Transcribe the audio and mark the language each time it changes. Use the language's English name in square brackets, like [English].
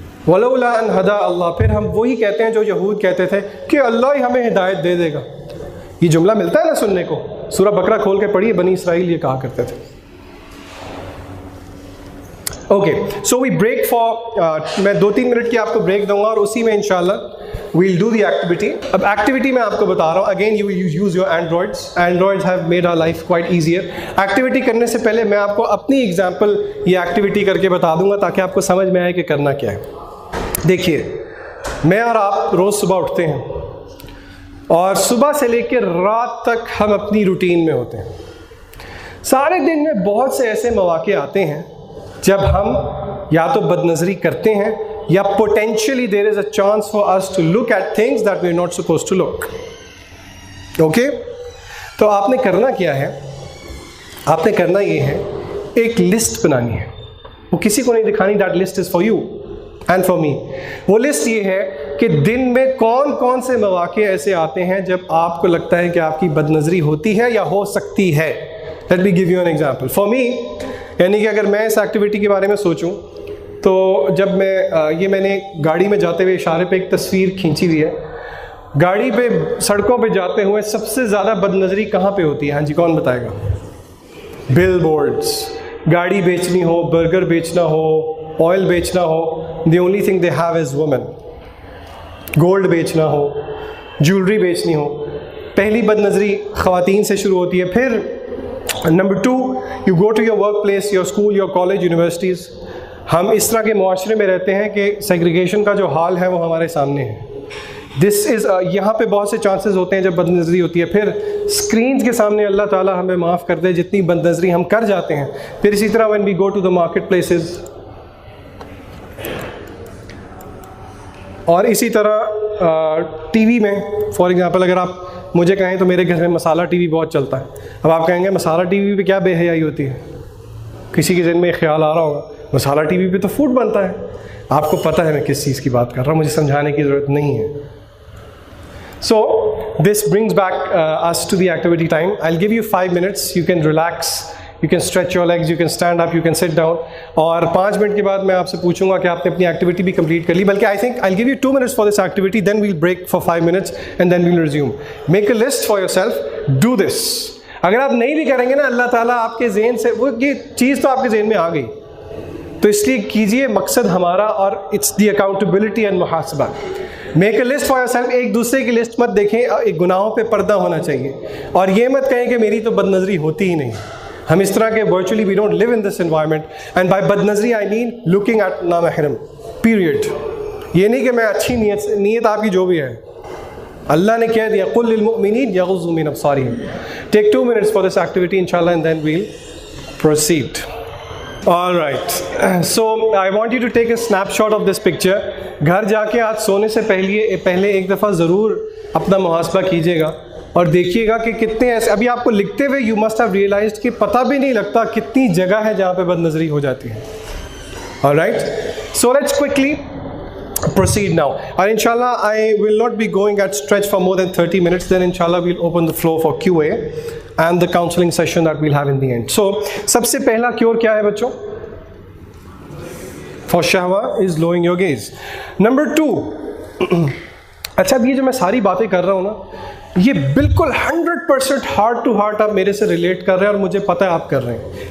[Arabic] ولولا ان ہدا اللہ, [Urdu] پھر ہم وہی کہتے ہیں جو یہود کہتے تھے کہ اللہ ہی ہمیں ہدایت دے دے گا. یہ جملہ ملتا ہے نا سننے کو, سورہ بقرہ کھول کے پڑھیے, بنی اسرائیل یہ کہا کرتے تھے. Okay, [English] so we break for, [Urdu] میں 2-3 منٹ کی آپ کو بریک دوں گا اور اسی میں انشاءاللہ [English] we'll do the activity. [Urdu] اب ایکٹیویٹی میں آپ کو بتا رہا ہوں, again [English] you use your Androids have made our life quite easier. [Urdu] Activity کرنے سے پہلے میں آپ کو اپنی ایگزامپل یہ ایکٹیویٹی کر کے بتا دوں گا تاکہ آپ کو سمجھ میں آئے کہ کرنا کیا ہے. دیکھیے, میں اور آپ روز صبح اٹھتے ہیں اور صبح سے لے کے رات تک ہم اپنی روٹین میں ہوتے ہیں. سارے دن میں بہت سے ایسے مواقع آتے ہیں جب ہم یا تو بد نظری کرتے ہیں یا [English] potentially there is a chance for us to look at things that we're not supposed to look. Okay? [Urdu] تو آپ نے کرنا کیا ہے, آپ نے کرنا یہ ہے, ایک لسٹ بنانی ہے. وہ کسی کو نہیں دکھانی, [English] that list is for you and for me. [Urdu] وہ لسٹ یہ ہے کہ دن میں کون کون سے مواقع ایسے آتے ہیں جب آپ کو لگتا ہے کہ آپ کی بد نظری ہوتی ہے یا ہو سکتی ہے. [English] Let me give you an example. For me, [Urdu] یعنی کہ اگر میں اس ایکٹیویٹی کے بارے میں سوچوں تو جب میں نے گاڑی میں جاتے ہوئے اشارے پہ ایک تصویر کھینچی ہوئی ہے. گاڑی پہ سڑکوں پہ جاتے ہوئے سب سے زیادہ بد نظری کہاں پہ ہوتی ہے؟ ہاں جی, کون بتائے گا؟ بل بورڈس. گاڑی بیچنی ہو, برگر بیچنا ہو, آئل بیچنا ہو, [English] the only thing they have is women. [Urdu] Gold بیچنا ہو, جیولری بیچنی ہو, پہلی بد نظری خواتین سے شروع ہوتی ہے. پھر number 2, [English] you go to your workplace, your school, your college, universities. [Urdu] ہم اس طرح کے معاشرے میں رہتے ہیں کہ سیگریگیشن کا جو حال ہے وہ ہمارے سامنے ہے. یہاں پہ بہت سے چانسز ہوتے ہیں جب بد نظری ہوتی ہے. پھر اسکرینز کے سامنے اللہ تعالیٰ ہمیں معاف کر دے جتنی بد نظری ہم کر جاتے ہیں. پھر اسی طرح [English] when we go to the market places, [Urdu] اور اسی طرح ٹی وی میں فار ایگزامپل اگر آپ مجھے کہیں تو میرے گھر میں مسالہ ٹی وی بہت چلتا ہے. اب آپ کہیں گے مسالہ ٹی وی پہ کیا بے حیائی ہوتی ہے؟ کسی کے ذہن میں خیال آ رہا ہوگا مسالہ ٹی وی پہ تو فوڈ بنتا ہے. آپ کو پتہ ہے میں کس چیز کی بات کر رہا ہوں, مجھے سمجھانے کی ضرورت نہیں ہے. [English] So this brings back us to the activity time. I'll give you 5 minutes. You can relax, you can stretch your legs, you can stand up, you can sit down. [Urdu] اور 5 منٹ کے بعد میں آپ سے پوچھوں گا کہ آپ نے اپنی ایکٹیویٹی بھی کمپلیٹ کر لی. بلکہ [English] I think I'll give you 2 minutes for this activity, then we'll break for 5 minutes and then we'll resume. Make a list for yourself. Do this. [Urdu] اگر آپ نہیں بھی کریں گے نا, اللہ تعالیٰ آپ کے ذہن سے وہ یہ چیز تو آپ کے ذہن میں آ گئی, تو اس لیے کیجئے. مقصد ہمارا اور [English] it's the accountability and محاسبہ. Make a list for yourself. [Urdu] ایک دوسرے کی لسٹ مت دیکھیں, ایک گناہوں پہ پردہ ہونا چاہیے. اور یہ مت کہیں کہ میری تو بد نظری ہوتی ہی نہیں. ہم اس طرح کے [English] Virtually we don't live in this environment. And by بد نظری I mean looking at نامحرم period. [Urdu] یہ نہیں کہ میں اچھی نیت آپ کی جو بھی ہے, اللہ نے کہہ دیا [Arabic] قل للمؤمنین یغضوا من ابصارہم. [English] Take 2 minutes for this activity inshallah and then we'll proceed. All right. So I want you to take a snapshot of this picture. [Urdu] گھر جا کے آج سونے سے پہلے ایک دفعہ ضرور اپنا محاسبہ کیجیے گا اور دیکھیے گا کہ کتنے ایسے ابھی آپ کو لکھتے ہوئے [English] you must have realized [Urdu] کہ پتہ بھی نہیں لگتا کتنی جگہ ہے جہاں پہ بد نظری ہو جاتی ہے. [English] All right. So let's quickly proceed now. And inshallah I will not be going at stretch for more than 30 minutes. Then inshallah we'll open the floor for QA and the counseling session that we'll have in the end. [Urdu] So سب سے پہلا cure کیا ہے بچوں؟ [English] For shahwa is lowering your gaze. Number 2. [Urdu] اچھا, اب یہ جو میں ساری باتیں کر رہا ہوں نا, یہ بالکل 100% ہارٹ ٹو ہارٹ آپ میرے سے ریلیٹ کر رہے ہیں اور مجھے پتہ ہے آپ کر رہے ہیں.